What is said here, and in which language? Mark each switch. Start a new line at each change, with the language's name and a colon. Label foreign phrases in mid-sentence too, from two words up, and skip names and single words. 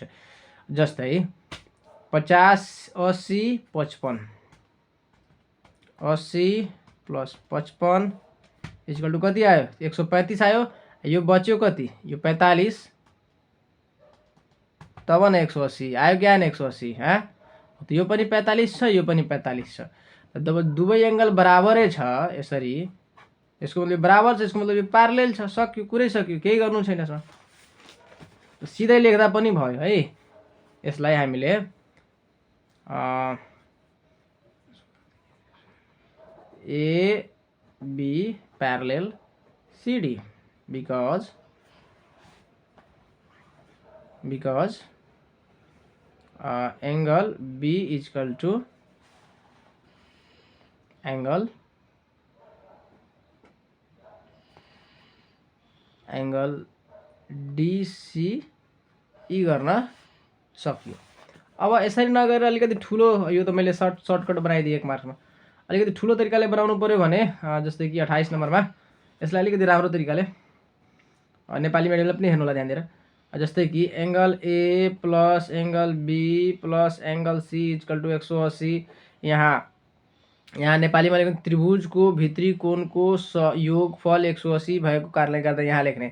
Nepali: जस्तै 50 80 55, 80
English: plus 55 equal to
Nepali: कति आयो 135 आयो। यो बच्यो कति यो 45, तब न 180 आयो क्या 180 हाँ, तो यो पनि 45 छ यो पनि 45 छ। तब दुवै एङ्गल बराबरै छ यसरी, यसको मतलब बराबर छ, यसको मतलब यो प्यारलेल छ। सक्यो, कुरै सक्यो, केही गर्नु छैन सर। सिधै लेख्दा पनि भयो है। यसलाई हामीले
English: A B parallel CD because angle B is equal to angle DCE
Nepali: गर्न सकियो। अब यसरी नगरेर अलिकति ठुलो, यो त मैले सर्टकट बनाइदिएँ एक मार्क्समा, अलिकति ठुलो तरिकाले बनाउनु पर्यो भने जस्तै कि 28 नम्बरमा यसलाई अलिकति राम्रो तरिकाले नेपाली मिडियमले पनि हेर्नु होला ध्यान दिएर। जस्तै कि
English: angle A plus angle B plus angle C equal to 180,
Nepali: यहाँ नेपालीमा लेख्ने त्रिभुजको भित्री कोणको योगफल 180 भएको कारणले गर्दा यहाँ लेख्ने।